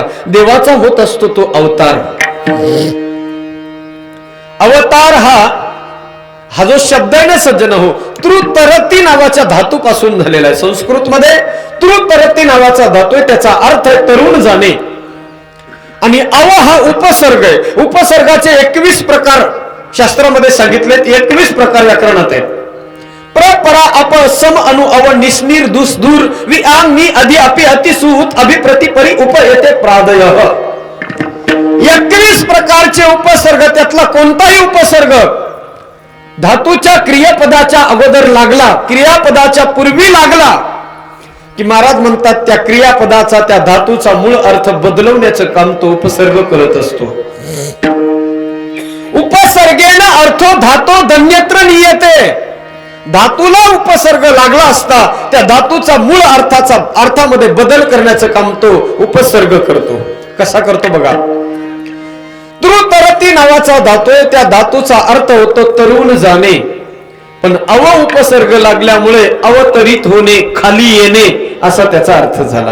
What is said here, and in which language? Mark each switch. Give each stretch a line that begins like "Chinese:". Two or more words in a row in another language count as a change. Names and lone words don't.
Marathi: देवाचा होत असतो तो अवतार. अवतार हा जो शब्द आहे ना सज्जन हो, तृतरती नावाच्या धातूपासून झालेला आहे. संस्कृत मध्ये तृतरती नावाचा धातू आहे, त्याचा अर्थ आहे तरुण जाणे. आणि अव हा उपसर्ग आहे. उपसर्गाचे 21 प्रकार शास्त्रामध्ये सांगितलेत. 21 प्रकार व्याकरणात आहेत.
Sanskrit: प्र परा अप सम अनु अव निस्नीर दुस दूर वि आंग नि अधि अपि अति सुत अभिप्रति परि उप येते प्रादयः.
Marathi: 21 प्रकारचे उपसर्ग. त्यातला कोणताही उपसर्ग धातूच्या क्रियापदाच्या अगोदर लागला, क्रियापदाच्या पूर्वी लागला की महाराज म्हणतात त्या क्रियापदाचा, त्या धातूचा मूळ अर्थ बदलवण्याचं काम तो उपसर्ग करत असतो.
Sanskrit: उपसर्गेन अर्थो धातो धन्यत्र नियते.
Marathi: धातूला उपसर्ग लागला असता त्या धातूचा मूळ अर्थामध्ये बदल करण्याचं काम तो उपसर्ग करतो. कसा करतो बघा. तृतरती नावाचा धातू आहे, त्या धातूचा अर्थ होतो तरुण जाणे. पण अव उपसर्ग लागल्यामुळे अवतरित होणे, खाली येणे असा त्याचा अर्थ झाला.